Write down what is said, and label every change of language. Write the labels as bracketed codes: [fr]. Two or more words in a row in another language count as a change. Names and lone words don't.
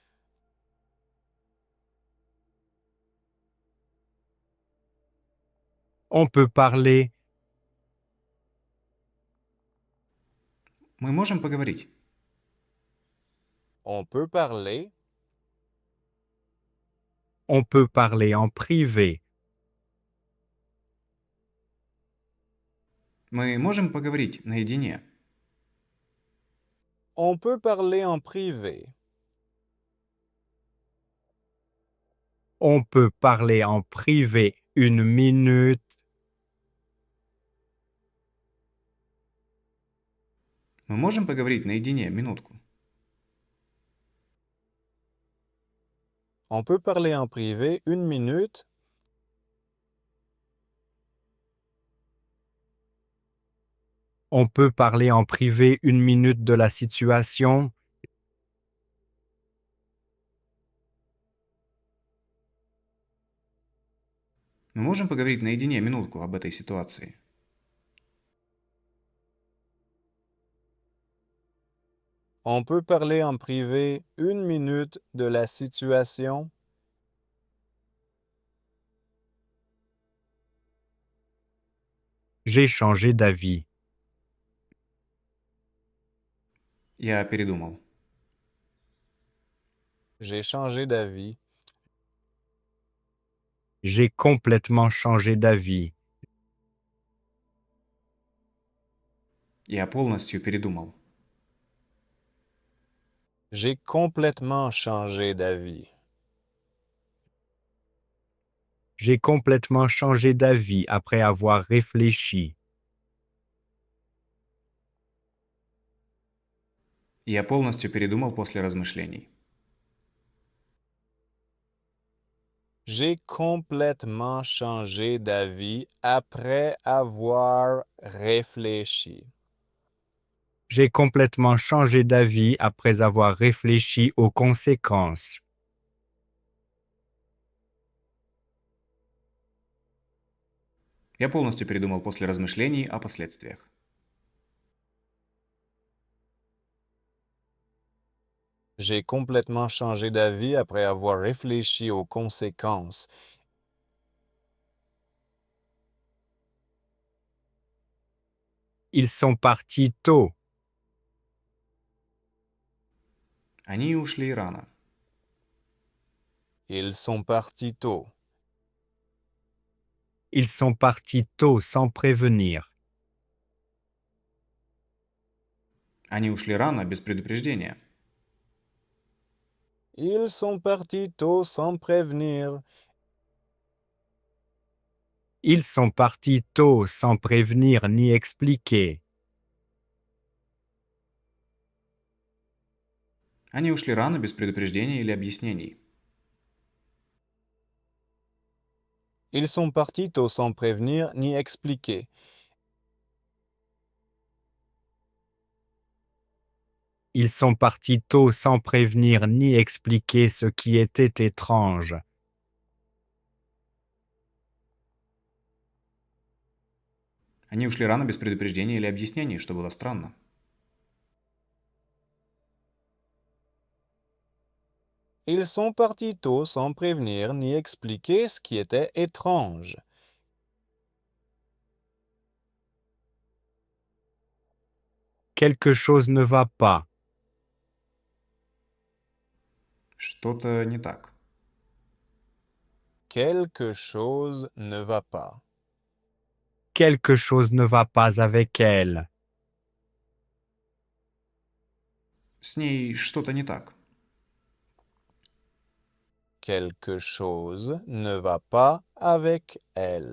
[fr] On peut parler. [ru] Мы можем поговорить? [fr] On peut parler. On peut parler en privé. [ru] Мы можем поговорить наедине? [fr] On peut parler en privé. On peut parler en privé 1 minute. [ru] Мы можем поговорить наедине минутку? [fr] On peut parler en privé 1 minute. On peut parler en privé 1 minute de la situation. [ru] Мы можем поговорить наедине минутку об этой ситуации? [fr] On peut parler en privé 1 minute de la situation. J'ai changé d'avis. [ru] Я передумал. [fr] J'ai changé d'avis. J'ai complètement changé d'avis. [ru] Я полностью передумал. [fr] J'ai complètement changé d'avis. J'ai complètement changé d'avis après avoir réfléchi. [ru] Я полностью передумал после размышлений. [fr] J'ai complètement changé d'avis après avoir réfléchi. J'ai complètement changé d'avis après avoir réfléchi aux conséquences. [ru] Я полностью передумал после размышлений о последствиях. [fr] J'ai complètement changé d'avis après avoir réfléchi aux conséquences. Ils sont partis tôt. [ru] Они ушли рано. [fr] Ils sont partis tôt. Ils sont partis tôt sans prévenir. [ru] Они ушли рано без предупреждения. [fr] Ils sont partis tôt sans prévenir. Ils sont partis tôt sans prévenir ni expliquer. [ru] Они ушли рано без предупреждения или объяснений. [fr] Ils sont partis tôt sans prévenir ni expliquer. Ils sont partis tôt sans prévenir ni expliquer ce qui était étrange. [ru] Они ушли рано без предупреждения или объяснений, что было странно. [fr] Ils sont partis tôt sans prévenir ni expliquer ce qui était étrange. Quelque chose ne va pas. [ru] Что-то не так. [fr] Quelque chose ne va pas. Quelque chose ne va pas avec elle. [ru] С ней что-то не так. [fr] Quelque chose ne va pas avec elle.